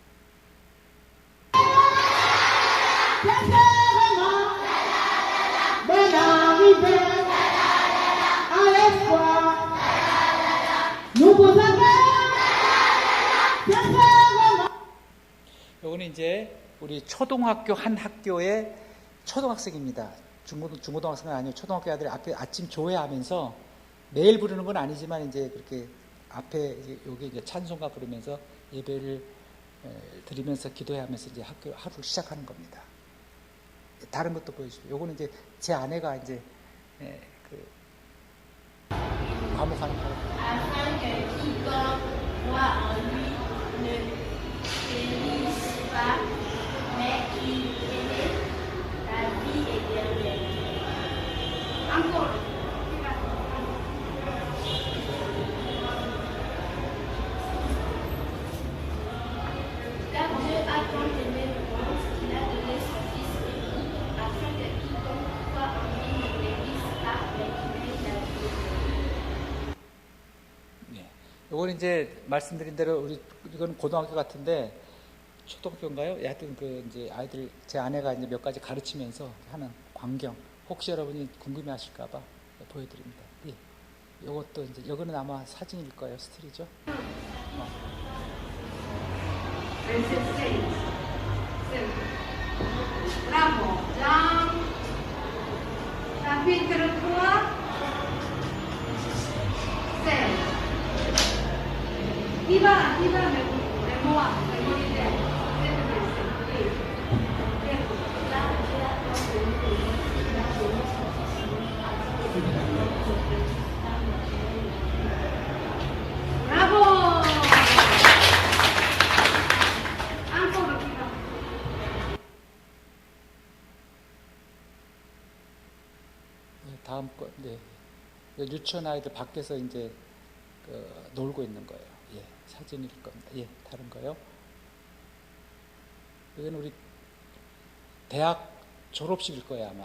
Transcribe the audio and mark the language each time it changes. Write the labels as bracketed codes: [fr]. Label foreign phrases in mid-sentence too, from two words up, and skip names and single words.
[en] Bye. [fr] l'humanité à l'espoir. Nous vous avons sincèrement. [ko] 요거는 이제 우리 초등학교 한 학교의 초등학생입니다. 중고등학생은 아니고 초등학교 아들이 앞에 아침 조회하면서 매일 부르는 건 아니지만 이제 그렇게 앞에 여기 이제 찬송가 부르면서 예배를 드리면서 기도하면서 이제 하루를 시작하는 겁니다. 다른 것도 보여주고, 요거는 이제 제 아내가 이제 그 과목하는 거. [fr] afin que quiconque croit en lui ne périsse pas, mais qu'il ait la vie éternelle. Encore. Car Dieu a tant aimé le monde qu'il a donné son Fils unique, afin que quiconque croit en lui ne périsse pas, mais qu'il ait la vie éternelle. [ko] 네. 요거는 이제 말씀드린 대로 이건 고등학교 같은데 초등학교인가요? 하여튼 그 이제 아이들 제 아내가 이제 몇 가지 가르치면서 하는 광경. 혹시 여러분이 궁금해하실까봐 보여드립니다. 예. 요것도 이제 요거는 아마 사진일 거예요. 스틸이죠. [fr] Bravo. Jean, chapitre 3, 16. Qui va mémoriser cette verset? Bravo. Encore qui va. [ko] 네, 다음 거. 네. 유치원 아이들 밖에서 이제 놀고 있는 거예요. 예, 사진일 겁니다. 예, 다른 거요. 이건 우리 대학 졸업식일 거예요, 아마.